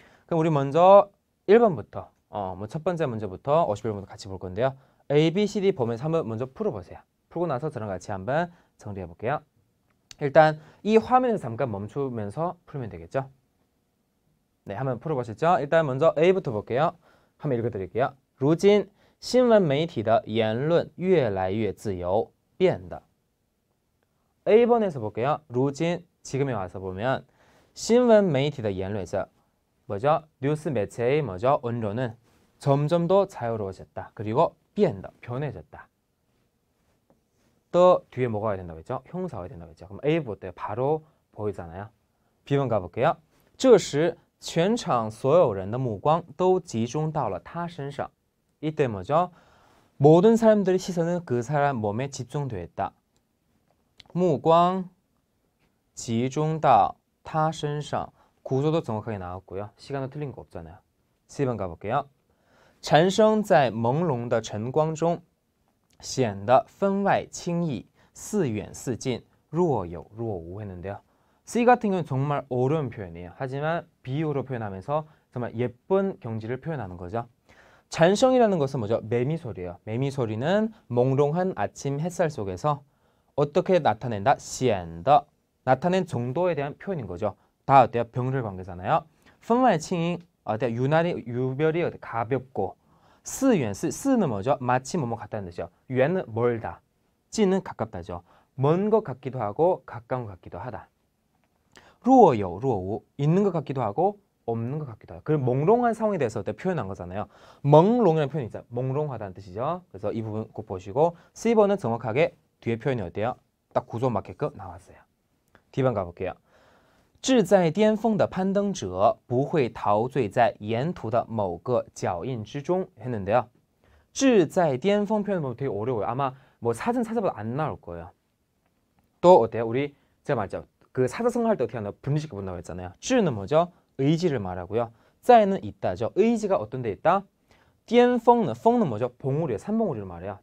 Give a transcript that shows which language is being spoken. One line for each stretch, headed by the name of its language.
Korean: 그럼 우리 먼저 1번부터 첫 번째 문제부터 51번부터 같이 볼 건데요. A, B, C, D 보면서 한번 먼저 풀어보세요. 풀고 나서 저랑 같이 한번 정리해 볼게요. 일단 이 화면에서 잠깐 멈추면서 풀면 되겠죠? 네, 한번 풀어보시죠. 일단 먼저 A부터 볼게요. 한번 읽어드릴게요.
Chinese: 如今新闻媒体的言论越来越自由变得
Korean: A번에서 볼게요.
Chinese: 如今
Korean: 지금에 와서 보면
Chinese: 新闻媒体的言论
Korean: 뭐죠? 뉴스 매체의 뭐죠? 언론은 점점 더 자유로워졌다. 그리고 变得 변해졌다. 또 뒤에 뭐가 와야 된다고 했죠? 형사가 와야 된다고 했죠. 그럼 A부 어때요? 바로 보이잖아요. B번 가볼게요.
Chinese: 这时全场所有人的目光都集中到了他身上.
Korean: 이때 뭐죠? 모든 사람들의 시선은 그 사람 몸에 집중되어 있다.
Chinese: 目光集中到他身上.
Korean: 구조도 정확하게 나왔고요. 시간도 틀린 거 없잖아요. C번 가볼게요.
Chinese: 蝉声在朦胧的晨光中显得分外轻易, 似远似近, 若有若无
Korean: 했는데요. C 같은 경우는 정말 어려운 표현이에요. 하지만 비유로 표현하면서 정말 예쁜 경지를 표현하는 거죠. 잔성이라는 것은 뭐죠? 매미소리예요. 매미소리는 몽롱한 아침 햇살 속에서 어떻게 나타낸다? 显得 나타낸 정도에 대한 표현인 거죠. 다 어때요? 병렬 관계잖아요.
Chinese: 分外轻易
Korean: 어때요? 유별이 가볍고
Chinese: 似远似,
Korean: 似는 뭐죠? 마치 뭐뭐 같다는 뜻이요. 远은 멀다, 近은 가깝다죠. 먼 것 같기도 하고 가까운 것 같기도 하다.
Chinese: 若有若无,
Korean: 있는 것 같기도 하고 없는 것 같기도 하고. 그리고 몽롱한 상황에 대해서 표현한 거잖아요. 朦롱이라는 표현이 있어요. 몽롱하다는 뜻이죠. 그래서 이 부분 꼭 보시고 C번은 정확하게 뒤에 표현이 어때요? 딱 구조 맞게끔 나왔어요. D번 가볼게요.
Chinese: 志在巅峰的攀登者不会陶醉在沿途的某个脚印之中
Korean: 했는데요.
Chinese: 志在巅峰
Korean: 표현 보면 되게 어려워요. 아마 뭐 사전 찾아봐도 안 나올 거예요. 또 어때요? 우리 제가 말했죠. 그 사자성어 할 때 어떻게 하나 분리시켜 본다고 했잖아요. 志는 뭐죠? 의지를 말하고요. 在는 있다죠. 의지가 어떤 데 있다? 巅峰는 峰는 뭐죠? 봉우리예요. 산봉우리를 말해요.